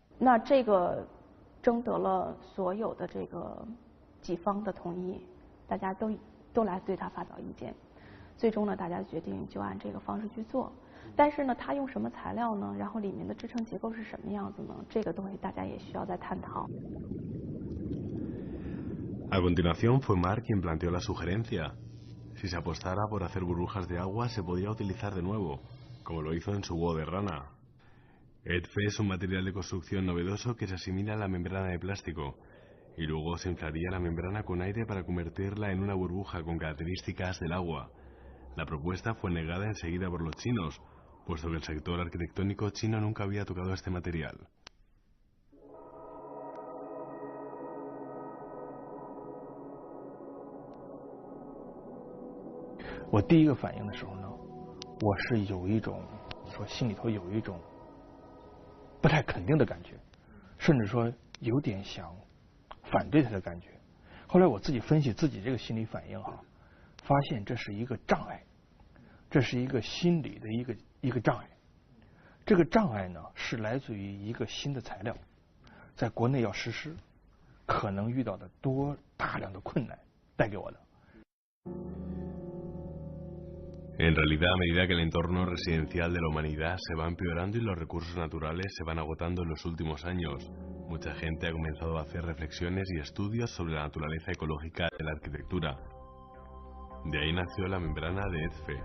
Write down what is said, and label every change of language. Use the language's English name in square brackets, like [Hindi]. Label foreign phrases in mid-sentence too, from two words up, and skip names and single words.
[Chinese] 那这个征得了所有的这个几方的同意，大家都来对他发表意见。最终呢，大家决定就按这个方式去做。但是呢，他用什么材料呢？然后里面的支撑结构是什么样子呢？这个东西大家也需要再探讨。 [Spanish] A continuación fue Mark quien planteó la sugerencia. Si se apostara por hacer burbujas de agua, se podía utilizar de nuevo, como lo hizo en su huevo de rana. EDFE es un material de construcción novedoso que se asimila a la membrana de plástico, y luego se inflaría la membrana con aire para convertirla en una burbuja con características del agua. La propuesta fue negada enseguida por los chinos, puesto que el sector arquitectónico chino nunca había tocado este material. [Chinese] 我第一个反应的时候呢，我是有一种说心里头有一种不太肯定的感觉，甚至说有点想反对他的感觉。后来我自己分析自己这个心理反应哈，发现这是一个障碍，这是一个心理的一个障碍。这个障碍呢是来自于一个新的材料，在国内要实施，可能遇到的大量的困难带给我的。 [Spanish] En realidad, a medida que el entorno residencial de la humanidad se va empeorando y los recursos naturales se van agotando en los últimos años, mucha gente ha comenzado a hacer reflexiones y estudios sobre la naturaleza ecológica de la arquitectura. De ahí nació la membrana de EDFE.